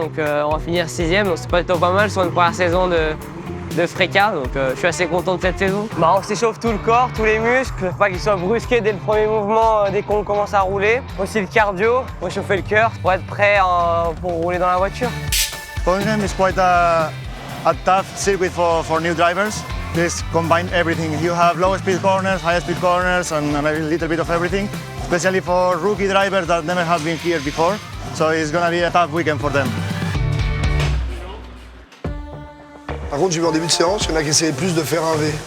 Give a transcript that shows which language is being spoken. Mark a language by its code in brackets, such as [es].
[fr] Donc on va finir 6e. Donc c'est plutôt pas mal sur une première saison de FRECA, donc je suis assez content de cette saison. On s'échauffe tout le corps, tous les muscles, faut pas qu'ils soient brusqués dès le premier mouvement, dès qu'on commence à rouler. Aussi le cardio, pour échauffer le cœur, pour être prêt pour rouler dans la voiture. [en] Birmingham is quite a tough circuit for new drivers. This combine everything. You have low speed corners, high speed corners, and a little bit of everything, especially for rookie drivers that never have been here before. So it's going to be a tough weekend for them. [fr] Par contre, j'ai vu en début de séance, il y en a qui essayaient plus de faire un V.